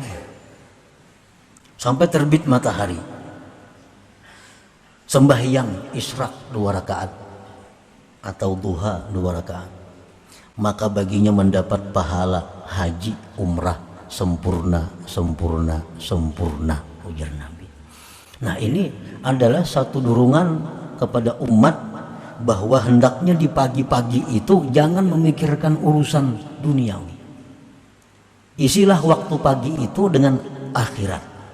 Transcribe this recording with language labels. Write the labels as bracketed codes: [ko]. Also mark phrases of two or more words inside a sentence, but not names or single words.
[id] Sampai terbit matahari. Sembahyang isyraq 2 rakaat atau duha 2 rakaat, maka baginya mendapat pahala haji umrah sempurna, sempurna, sempurna, ujar Nabi. Nah, ini adalah satu dorongan kepada umat bahwa hendaknya di pagi-pagi itu jangan memikirkan urusan duniawi. Isilah waktu pagi itu dengan akhirat.